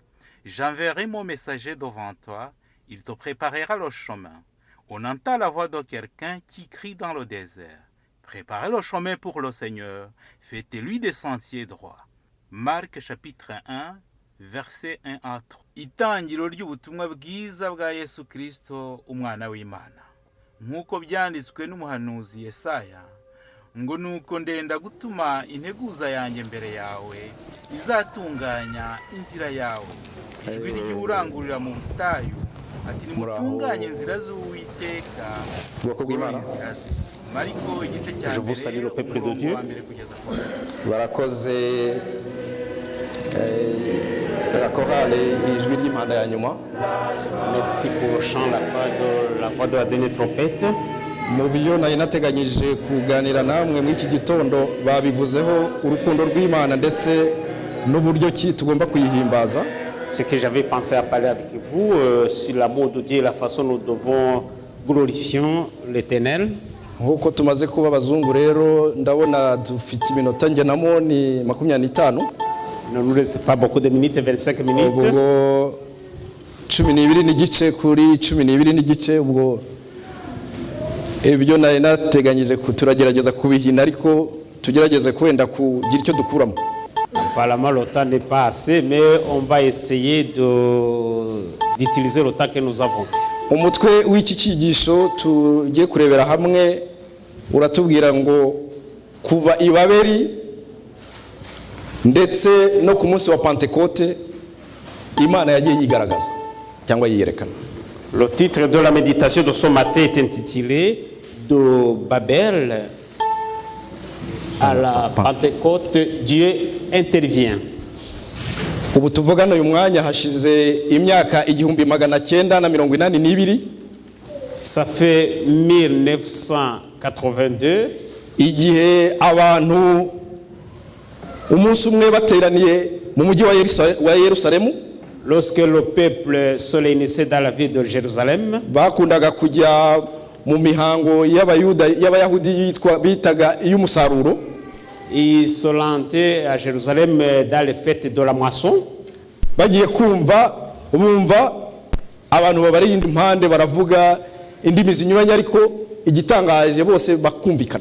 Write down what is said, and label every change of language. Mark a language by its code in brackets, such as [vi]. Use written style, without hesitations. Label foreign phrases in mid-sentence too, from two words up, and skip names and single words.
[fr] J'enverrai mon messager devant toi, il te préparera le chemin. On entend la voix de quelqu'un qui crie dans le désert. Préparez le chemin pour le Seigneur, faites-lui des sentiers droits. Marc chapitre 1, verset 1 à 3. [rw] Itangiro ry'ubutumwa bwiza bwa Yesu Kristo, umwana w'Imana. Nk'uko byanditswe n'umuhanuzi Yesaya, ngo nuko ndenda gutuma integuza yanjye mbere yawe izatunganya inzira yawe, ijwi ry'urangurira mu butayu ati nimutunganye inzira z'Uwiteka, bwoko bw'Imana. Mariko igice cya [fr] Je vous salue le peuple de Dieu. [rw] Barakoze [fr] la chorale [rw] ijwi ry'impanda ya nyuma. [fr] Merci pour le chant, la voix de la dernière trompette. [rw] Mu byo nari nateganyije kuganira namwe muri iki gitondo babivuzeho urukundo rw'Imana ndetse n'uburyo ki tugomba kuyihimbaza. [fr] Ce que j'avais pensé à parler avec vous sur l'amour de Dieu et la façon dont nous devons glorifier l'Éternel. [rw] Nk'uko tumaze kuba abazungu rero ndabona dufite iminota ngenamo ni 25. [fr] Il ne nous reste pas beaucoup de minutes, 25 minutes. [rw] Ubwo 12 n'igice kuri 12 n'igice, ubwo ibyo nari nateganyije turagerageza kubihina ariko tugerageze kwenda kugira icyo dukuramo. [fr] Apparemment le temps n'est pas assez, mais on va essayer d'utiliser le temps que nous avons. [rw] Umutwe w'iki cyigisho tugiye kurebera hamwe uratubwira ngo kuva ibaberi ndetse no ku munsi wa Pentecote Imana yagiye yigaragaza cyangwa yiyerekana. [fr] Le titre de la méditation de ce matin est intitulé de Babel à la Pentecôte, Dieu intervient. [rw] Ubu tuvugana uyu mwanya hashize imyaka 1982. [fr] Ça fait 1982. [rw] Igihe abantu umunsi umwe bateraniye mu mujyi wa Yerusalemu. [fr] Lorsque le peuple se réunissait dans la ville de Jérusalem, [rw] bakundaga kujya mu mihango y'Abayahudi bitaga iy'umusaruro. [fr] Ils se rendaient à Jérusalem dans les fêtes de la moisson. [rw] Bagiye kumva bumva abantu babari impande baravuga indimi zinyuranye ariko igitangaje bose bakumvikana.